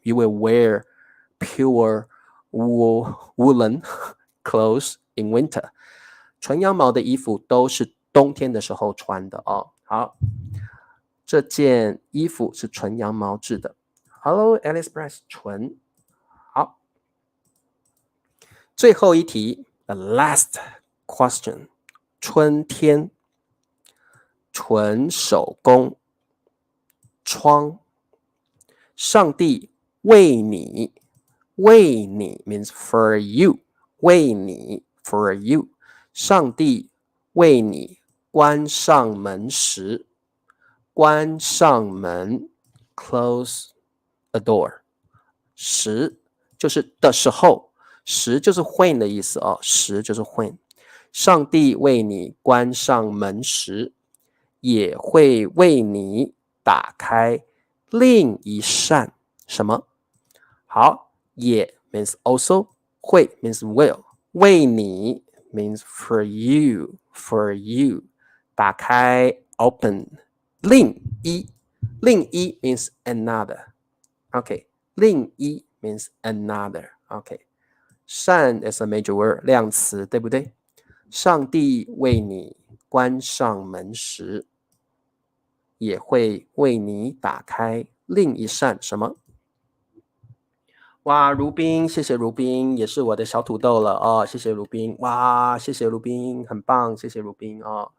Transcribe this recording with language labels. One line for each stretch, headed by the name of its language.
English: You will wear pure woolen clothes in winter。
Chinese: 纯羊毛的衣服都是冬天的时候穿的哦。好，这件衣服是纯羊毛制的。 Hello Alice Press 纯。好，最后一题
English: The last question。
Chinese: 春天，纯手工，窗。上帝为你，为你
English: means for you，
Chinese: 为你 for you。上帝为你关上门时，关上门
English: close a door。
Chinese: 时就是的时候，时就是 when 的意思哦，时就是 when。上帝为你关上门时，也会为你打开另一扇什么？
English: 好，也 means also， 会 means will， 为你 means for you， for you， 打开 open， 另一 means another，OK， 另一 means another，OK， 扇 is a major word，
Chinese: 量词，对不对？上帝为你关上门时，也会为你打开另一扇什么？哇，如冰，谢谢如冰，也是我的小土豆了哦，谢谢如冰，哇，谢谢如冰，很棒，谢谢如冰哦。